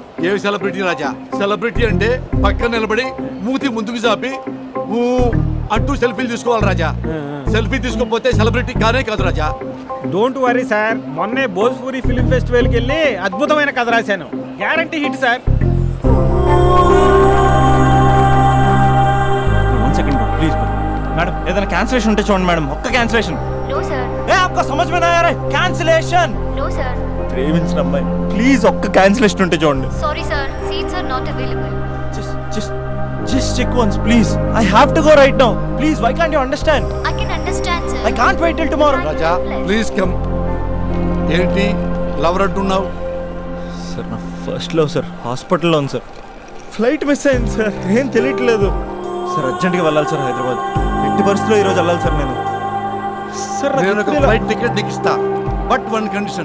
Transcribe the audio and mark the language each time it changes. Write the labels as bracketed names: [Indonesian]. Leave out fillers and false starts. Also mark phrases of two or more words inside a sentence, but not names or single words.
[Telugu] ఏమి సెలబ్రిటీ రాజా? సెలబ్రిటీ అంటే పక్కన నిలబడి మూతి ముందుకు చాపి ఊ అంటూ సెల్ఫీలు తీసుకోవాలి రాజా. సెల్ఫీ తీసుకోకపోతే సెలబ్రిటీ కానే కాదు రాజా. [English] don't worry [Telugu] సార్, మొన్నే భోజ్పూరి ఫిలిం ఫెస్టివల్కి వెళ్ళి అద్భుతమైన కథ రాశాను. [English] guarantee hit [Telugu] సార్. [English] One second, bro, please, bro. [Telugu] मैडम ఏదైనా క్యాన్సిలేషన్ ఉంటే చూడండి మేడం, ఒక్క క్యాన్సిలేషన్. [English] No, sir. [Hindi] ఏ आपको समझ में नहीं आ रहा है? कैंसिलेशन. [English] No, sir. [Telugu] ప్రేమించిన అమ్మాయి, ప్లీజ్ ఒక్క క్యాన్సిలేషన్ ఉంటే చూడండి. [English] Sorry, sir. Seats are not available. Just check once, please. I have to go right now. Please, why can't you understand? I can understand, sir. I can't wait till tomorrow. [Telugu] రాజా [English] please come. [Telugu] ఏంటి లవర్ అంటున్నావు? సార్ నా [English] first love [Telugu] సార్, హాస్పిటల్లో ఉంది సార్. [English] flight miss [Telugu] అయింది సార్, ఏం తెలియట్లేదు సార్. అర్జెంట్గా వెళ్ళాలి సార్ హైదరాబాద్. ఎట్టి పరిస్థితిలో ఈరోజు వెళ్ళాలి సార్ నేను. సార్ నేను ఒక [English] flight ticket [Telugu] నీకు ఇస్తా, [English] but one condition.